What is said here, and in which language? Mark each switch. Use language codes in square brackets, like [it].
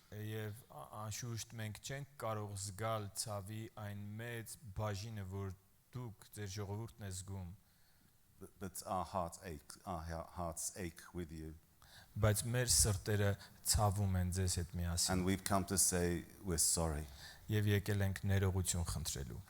[hy] Եվ անշուշտ մենք չենք կարող զգալ ցավի այն մեծ բաժինը, որ դուք ձեր ժողովուրդն է զգում։ [en] But our hearts ache with you. [hy] Բայց մեր սրտերը ցավում են ձեզ հետ միասին։ [en] And we've come to say we're sorry. [hy] Եվ եկել ենք ներողություն խնդրելու։